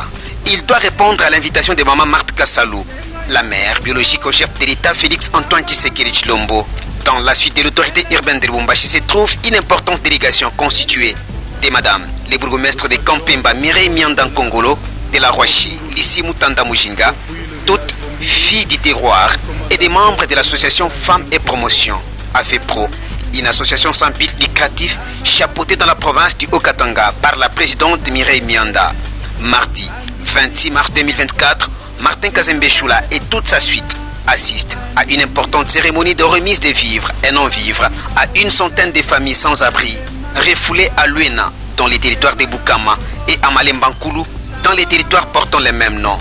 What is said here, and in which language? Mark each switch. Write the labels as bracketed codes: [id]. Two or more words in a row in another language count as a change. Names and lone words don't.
[fr] Il doit répondre à l'invitation de Maman Marthe Kassalou, la mère biologique au chef de l'État Félix Antoine Tshisekedi Tshilombo. Dans la suite de l'autorité urbaine de Lubumbashi se trouve une importante délégation constituée de Madame, les bourgmestres de Kampemba, Mireille Mianda Kongolo, de la Roachi, Lissi Mutanda Mujinga, toutes filles du terroir et des membres de l'association Femmes et Promotion, AFEPRO, une association sans but lucratif chapeautée dans la province du Haut-Katanga par la présidente Mireille Mianda. Mardi 26 mars 2024, Martin Kazembe Choula et toute sa suite assistent à une importante cérémonie de remise de vivres et non-vivres à une centaine de familles sans abri, refoulées à Luena dans les territoires de Bukama et à Malembankulu dans les territoires portant les mêmes noms.